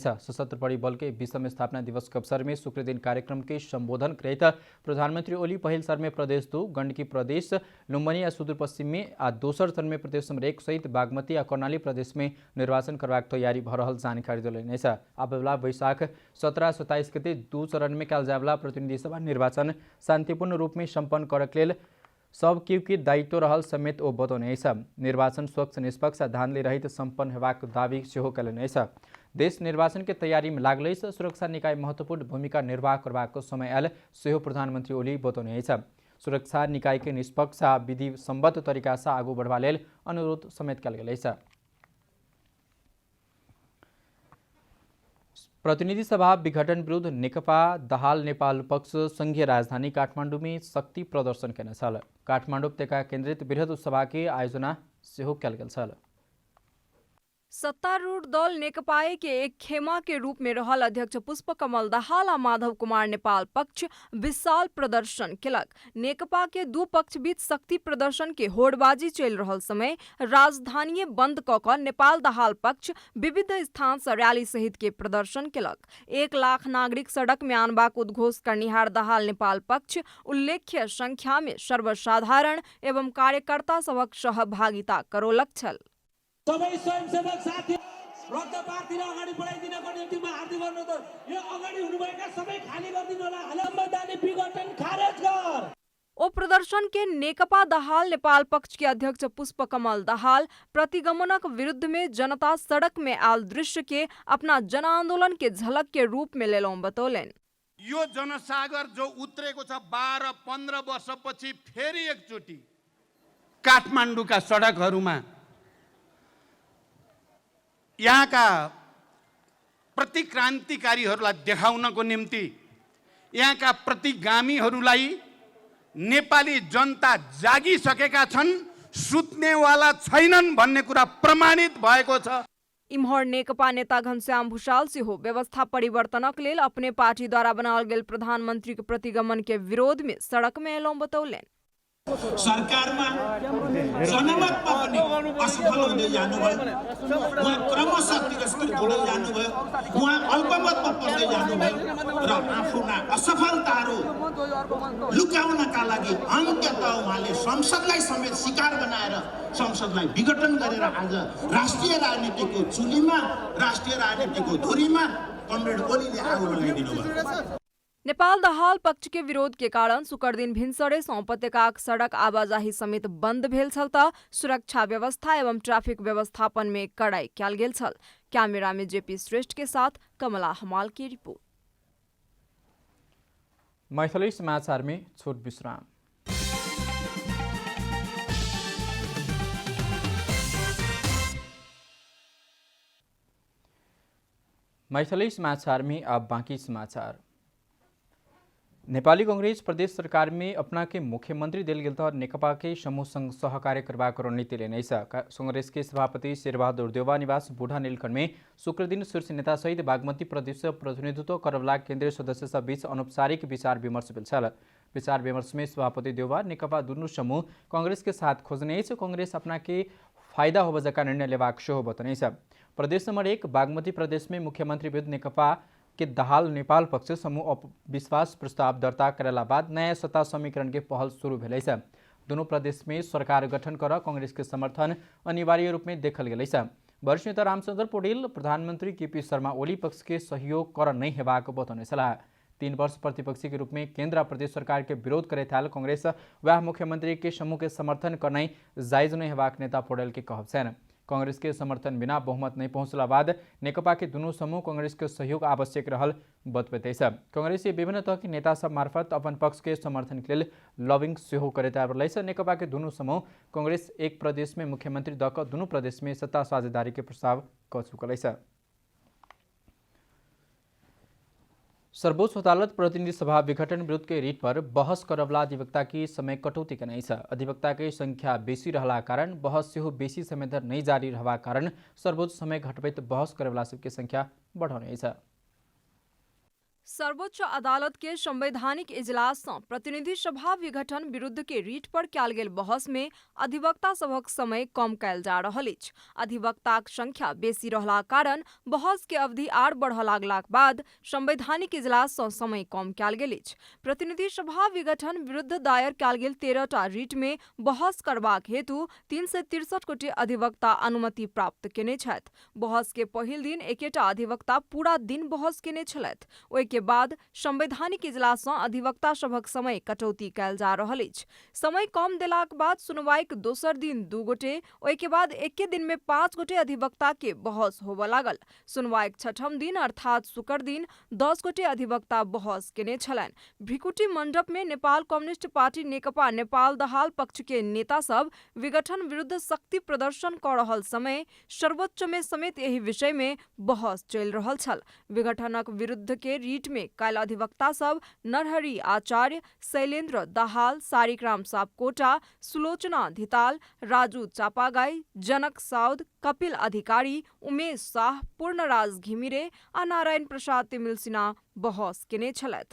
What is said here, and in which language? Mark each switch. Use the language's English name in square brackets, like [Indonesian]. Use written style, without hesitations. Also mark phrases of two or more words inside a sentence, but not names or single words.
[Maithili] सशस्त्र बड़ी बल के 20वें स्थापना दिवस के अवसर में शुक्र दिन कार्यक्रम के संबोधन करत प्रधानमंत्री ओली पहिल चरण में प्रदेश 2 गंडकी प्रदेश लुम्बनी या सुदूरपश्चिम में आ दोसर चरण में प्रदेश नंबर 1 सहित बागमती आ कर्णाली प्रदेश में निर्वाचन करवाक तैयारी भ रहल जानकारी दिलने। आबला वैशाख 17-27 गते 2 चरण में कल जावला प्रतिनिधि सभा निर्वाचन शांतिपूर्ण रूप में संपन्न करक लेल सब केहू के दायित्व रहल समेत ओ बतौने। निर्वाचन स्वच्छ निष्पक्ष धांधली रहित संपन्न हेबाक दावी सेहो कयलनि। देश निर्वाचन के तैयारी में लागल सुरक्षा निकाय महत्वपूर्ण भूमिका निर्वाह करबाक समय आयल सेहो प्रधानमंत्री ओली बतौने। सुरक्षा निकाय के निष्पक्ष आ विधि सम्बद्ध तरीका से आगू बढ़वा लेल अनुरोध समेत कयल गेल। प्रतिनिधि सभा विघटन विरुद्ध नेकपा दहाल नेपाल पक्ष संघीय राजधानी काठमाडौँ में शक्ति प्रदर्शन केने छल। काठमाडौँ उपत्यका केन्द्रित वृहद सभा के आयोजना सेहो कयल गेल छल। सत्तारूढ़ दल नेकपाए के एक खेमा के रूप में रहल अध्यक्ष पुष्पकमल दाहाल आ माधव कुमार नेपाल पक्ष विशाल प्रदर्शन केलक। नेकपा के 2 पक्ष बीच शक्ति प्रदर्शन के होड़बाजी चल रहल समय राजधानी बंद क क नेपाल दाहाल पक्ष विविध स्थान से रैली सहित के प्रदर्शन केलक। 1 लाख नागरिक सड़क में आनबाक उद्घोष करनिहार दाहाल नेपाल पक्ष उल्लेख्य संख्या में सर्वसाधारण एवं कार्यकर्ता सबक सहभागिता करोलक छल। [Nepali] सबै स्वयंसेवक साथी रद्द पार्टीले अगाडि बढाइदिनको निम्ति हार्दिक अनुरोध यो अगाडि हुनुभएका सबै खाली गरिदिनु होला। संवैधानिक विघटन खारेज गर। [Maithili] ओ प्रदर्शन के नेकपा दाहाल नेपाल पक्ष के अध्यक्ष पुष्पकमल दाहाल प्रतिगमनक विरुद्ध में जनता सड़क में आल दृश्य के अपना जन आंदोलन के झलक के रूप में लेलौं बतौलन। [Nepali] यो जनसागर जो उत्रेको छ 12-15 वर्षपछि फेरि एकचोटि काठमाडौँका सडकहरूमा यहाँका प्रतिक्रान्तिकारीहरूलाई देखाउनको निम्ति यहाँका प्रतिगामीहरूलाई नेपाली जनता जागिसकेका छन्, सुत्नेवाला छैनन् भन्ने कुरा प्रमाणित भएको छ। [Maithili] इम्हर नेकपा नेता घनश्याम भूषाल सिंह व्यवस्था परिवर्तनक लेल अपने पार्टी द्वारा बनाओल गेल प्रधानमंत्री के प्रतिगमन के विरोध में सड़क में एलौं बतौलेन। [Nepali] सरकारमा जनमतमा पनि असफल हुँदै जानुभयो, उहाँ क्रमशः तिरस्कृत हुँदै जानुभयो, उहाँ अल्पमतमा पर्दै जानुभयो र आफ्ना असफलताहरू लुकाउनका लागि अन्ततः उहाँले संसदलाई समेत शिकार बनाएर संसदलाई विघटन गरेर आज राष्ट्रिय राजनीतिको चुलीमा, राष्ट्रिय राजनीतिको धुरीमा कमरेड ओलीले आगो लगाइदिनु भयो। [Maithili] नेपाल दहाल पक्ष के विरोध के कारण शुक्र दिन भिनसरे से उपत्यकाक सड़क आवाजाही समेत बंद भेल छल त सुरक्षा व्यवस्था एवं ट्रैफिक व्यवस्थापन में कड़ाई कयल गेल छल। कैमरा में जेपी श्रेष्ठ के साथ कमला हमाल की रिपोर्ट। मैथिली समाचार में छोट विश्राम। मैथिली समाचार में अब बाकी समाचार। नेपाली कांग्रेस प्रदेश सरकार में अपना के मुख्यमंत्री दिल गेल त नेकपा के समूह संग सहकार्य करबाक रणनीति लेने कांग्रेस के सभापति शेरबहादुर देउवा निवास बूढ़ा नीलखंड में शुक्र दिन शीर्ष नेता सहित बागमती प्रदेश प्रतिनिधित्व करवला केंद्रीय सदस्य बीच अनौपचारिक विचार विमर्श भेल। विचार विमर्श में सभापति देउवा नेकपा दुनू समूह कांग्रेस के साथ खोजने कांग्रेस अपना के फायदा हो जका निर्णय लेवाक सेहो बतने। प्रदेश नंबर 1 बागमती प्रदेश में मुख्यमंत्री विरुद्ध नेकपा के दहाल नेपाल पक्ष समूह विश्वास प्रस्ताव दर्ता करेला बाद नया सत्ता समीकरण के पहल शुरू भेल। दोनों प्रदेश में सरकार गठन कर कांग्रेस के समर्थन अनिवार्य रूप में देखल गेल। वरिष्ठ नेता रामचंद्र पौडेल प्रधानमंत्री केपी शर्मा ओली पक्ष के सहयोग कर नहीं हेबाक बतौने। 3 वर्ष प्रतिपक्षी के रूप में केंद्र प्रदेश सरकार के विरोध करे थाल कांग्रेस वह मुख्यमंत्री के समूह के समर्थन करना जायज नहीं हेबाक नेता पौडेल के कहब छन्। कांग्रेस के समर्थन बिना बहुमत नहीं पहुंचला बाद नेकपा के दुनू समूह कांग्रेस के सहयोग आवश्यक रहल बतबते। कांग्रेस विभिन्न तरह के नेता सब मार्फत अपन पक्ष के समर्थन के लिए लॉबिंग सेहो करे तैयार। नेकपा के दुनू समूह कांग्रेस एक प्रदेश में मुख्यमंत्री दक दुनू प्रदेश में सत्ता साझेदारी के प्रस्ताव कर चुकल। सर्वोच्च अदालत प्रतिनिधि सभा विघटन विरोध के रिट पर बहस करवला अधिवक्ता की समय कटौती करने। अधिवक्ता के संख्या बेसी रहला कारण बहस सेहो बेसी समय तक नहीं जारी रहबा कारण सर्वोच्च समय घटबैत बहस करवला सबके संख्या बढ़ाउने। सर्वोच्च अदालत के संवैधानिक इजलास से प्रतिनिधि सभा विघटन विरुद्ध के रीट पर कयल गेल बहस में अधिवक्ता सभक समय कम कयल जा रहल अछि। अधिवक्ताक संख्या बेसी रहला कारण बहस के अवधि आर बढ़ लागलाक बाद संवैधानिक इजलास से समय कम कयल गेल अछि। प्रतिनिधि सभा विघटन विरुद्ध दायर कयल गेल 13टा रीट में बहस करबाक हेतु 363 गोटे अधिवक्ता अनुमति प्राप्त केने छथि। बहस के पहिल दिन एकेटा अधिवक्ता पूरा दिन बहस केने छलथि। ओहि के बाद संवैधानिक इजलास से अधिवक्ता सभक समय कटौती कयल जा रहल अछि। समय कम देलाक बाद सुनवाईक दोसर दिन 2 गोटे, ओहि के बाद एके दिन में 5 गोटे अधिवक्ता के बहस होबय लागल। सुनवाईक 6ठम दिन अर्थात शुक्र दिन 10 गोटे अधिवक्ता बहस केने छलनि। भ्रिकुटी मंडप में नेपाल कम्युनिस्ट पार्टी नेकपा नेपाल दहाल पक्ष के नेता सब विघटन विरुद्ध शक्ति प्रदर्शन कर रहल समय सर्वोच्च में समेत यही विषय में बहस चलि रहल छल। विघटनक विरुद्ध के रीट में काल अधिवक्ता सब नरहरि आचार्य, शैलेन्द्र दाहाल, सारिकराम सापकोटा, सुलोचना धिताल, राजू चापागाई, जनक साउद, कपिल अधिकारी, उमेश शाह, पूर्णराज घिमिरे आ नारायण प्रसाद तिमिल सिन्हा बहस केने छलथि।